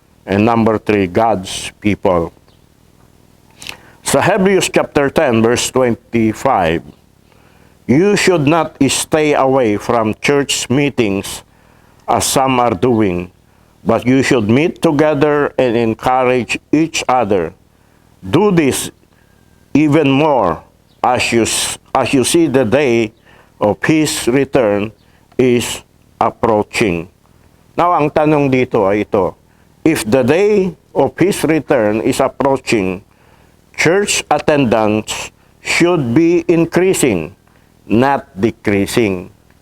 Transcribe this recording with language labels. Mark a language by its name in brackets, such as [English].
[English] And number 3, God's people. [Filipino] Sa Hebrews chapter 10, verse 25, [English] you should not stay away from church meetings as some are doing, but you should meet together and encourage each other. Do this even more as you see the day of His return is approaching. [Filipino] Now, ang tanong dito ay ito. [English] If the day of His return is approaching, church attendance should be increasing, not decreasing.